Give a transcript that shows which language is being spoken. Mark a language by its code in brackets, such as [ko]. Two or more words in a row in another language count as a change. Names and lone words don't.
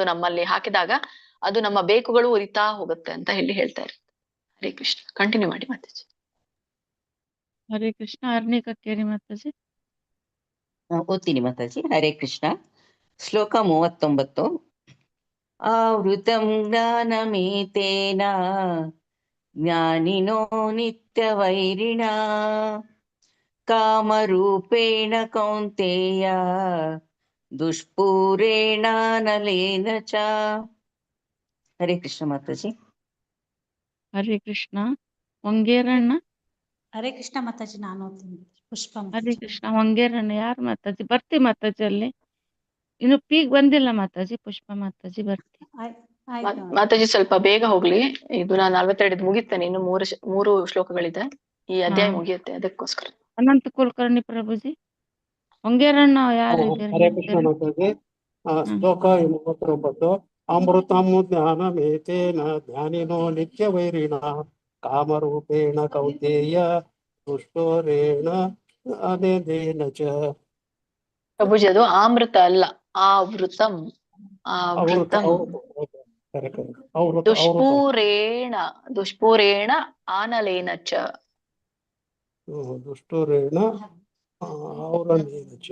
[kn] ನಮ್ಮಲ್ಲಿ ಹಾಕಿದಾಗ ಅದು ನಮ್ಮ ಬೇಕುಗಳು ಉರಿತಾ ಹೋಗುತ್ತೆ ಅಂತ ಹೇಳಿ ಹೇಳ್ತಾ ಇರುತ್ತೆ. ಹರೇ ಕೃಷ್ಣ. ಕಂಟಿನ್ಯೂ ಮಾಡಿ ಮಾತಾಜಿ. ಹರೇ ಕೃಷ್ಣ. ಆರನೇ ಕಕ್ಕೇರಿ ಮಾತಾಜಿ. ಓದ್ತೀನಿ ಮಾತಾಜಿ. ಹರೇ ಕೃಷ್ಣ. ಶ್ಲೋಕ 39. [sa] ಆವೃತಂ ಜ್ಞಾನಮೇತೇನ ಜ್ಞಾನಿನೋ ನಿತ್ಯವೈರಿಣ ಕಾಮರೂಪೇಣ ಕೌಂತೆಯ ದುಷ್ಪೂರೇಣಾನಲೇನ ಚ. [kn] ಹರೇ ಕೃಷ್ಣ ಮಾತಾಜಿ. ಹರೇ ಕೃಷ್ಣ. ಹೊಂಗೇರಣ್ಣ. ಹರೇ ಕೃಷ್ಣ ಮಾತಾಜಿ. ನಾನು ಓದ್ತೀನಿ. ಪುಷ್ಪ ಹರೇ ಮಾತಾಜಿ. ಕೃಷ್ಣ. ಹೊಂಗೇರಣ್ಣ ಯಾರು ಮಾತಾಜಿ? ಬರ್ತಿ ಮಾತಾಜಿ ಅಲ್ಲಿ ಇನ್ನು ಪೀಕ್ ಬಂದಿಲ್ಲ ಮಾತಾಜಿ. ಪುಷ್ಪ ಮಾತಾಜಿ ಬರ್ತಿ. ಆಯ್ತು ಮಾತಾಜಿ ಸ್ವಲ್ಪ ಬೇಗ ಹೋಗ್ಲಿ. ಇದು ನಾನು 42 ಮುಗಿತೇನೆ. ಇನ್ನು ಮೂರು ಶ್ಲೋಕಗಳಿದೆ, ಈ ಅಧ್ಯಾಯ ಮುಗಿಯುತ್ತೆ, ಅದಕ್ಕೋಸ್ಕರ. ಅನಂತ ಕುಲಕರ್ಣಿ ಪ್ರಭುಜಿ. ಹೊಂಗೇರಣ್ಣ ಯಾರು ಹರೇ ಕೃಷ್ಣ ಮಾತಾಜಿ. ಶ್ಲೋಕ 39. [sa] ಅಮೃತಂ ಜ್ಞಾನಮೇತೇನ ಜ್ಞಾನಿನೋ ನಿತ್ಯ ವೈರಿಣ ಕಾಮರೂಪೇಣ ಕೌಂತೆಯ ದುಷ್ಟೋರೇಣ ಅನೇನ ಚ. [kn] ಪ್ರಭುಜಿ ಅದು ಆಮೃತ ಅಲ್ಲ, ಆವೃತಂ. [sa] ಆವೃತಂ ದುಷ್ಪೂರೇಣ, ದುಷ್ಪೂರೇಣ ಆನಲೇನ ಚ. ದುಷ್ಟೋರೇಣ ಔರನೇನ ಚ.